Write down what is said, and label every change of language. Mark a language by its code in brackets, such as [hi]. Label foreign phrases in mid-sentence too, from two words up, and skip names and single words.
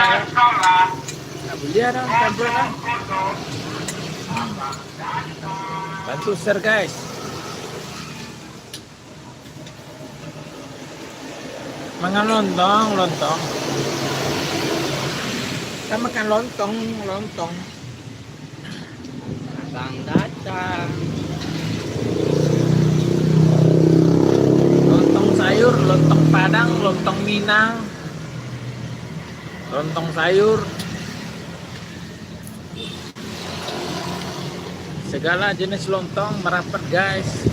[id] Tak boleh ada pakai amplop kan? Bantu share guys. Makan lontong. Kita makan lontong. Datang. Lontong sayur, lontong padang, lontong minang, lontong sayur. Segala jenis lontong merapat guys.